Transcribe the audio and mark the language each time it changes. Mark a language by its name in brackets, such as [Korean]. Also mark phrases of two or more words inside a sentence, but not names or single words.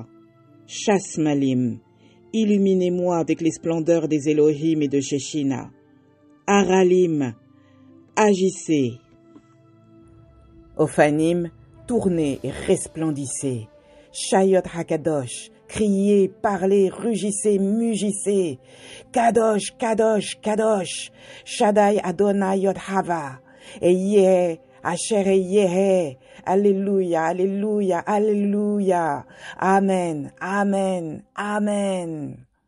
[French] Chasmalim, illuminez-moi avec les splendeurs des Elohim et de Sheshina. Aralim, agissez. Ophanim, tournez et resplendissez. [Hebrew] חיות הקודש, [French] criez, parlez, rugissez, mugissez. [Hebrew] קדוש, קדוש, קדוש, שדי אדוני יוד הא, et Yeh, Asher et Yeh, [French] Alléluia, Alléluia, Alléluia. Amen, Amen, Amen.